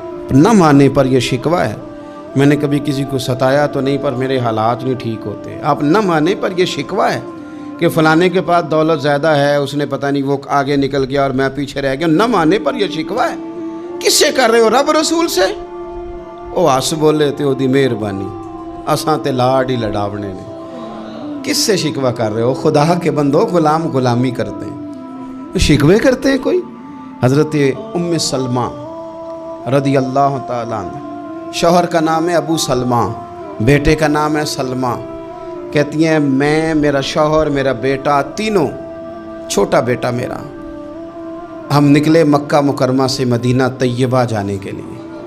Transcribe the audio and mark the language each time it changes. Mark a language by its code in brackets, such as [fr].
[ur] نہ مانے پر یہ شکوہ ہے میں نے کبھی کسی کو ستایا تو نہیں پر میرے حالات نہیں ٹھیک ہوتے. آپ نہ مانے پر یہ شکوہ ہے کہ فلانے کے پاس دولت زیادہ ہے, اس نے پتہ نہیں وہ آگے نکل گیا اور میں پیچھے رہ گیا. نہ مانے پر یہ شکوہ ہے. کس سے کر رہے ہو؟ رب رسول سے. [pa] او آس بولے تے دی مہربانی اساں تے لاڈ ہی لڑاونے نے. [ur] کس سے شکوہ کر رہے ہو؟ خدا کے بندو, غلام غلامی کرتے ہیں, شکوے کرتے ہیں کوئی. حضرت ام سلمہ رضی اللہ تعالیٰ عنہ, شوہر کا نام ہے ابو سلمہ, بیٹے کا نام ہے سلمہ. کہتی ہیں میں, میرا شوہر, میرا بیٹا, تینوں, چھوٹا بیٹا میرا, ہم نکلے مکہ مکرمہ سے مدینہ طیبہ جانے کے لیے.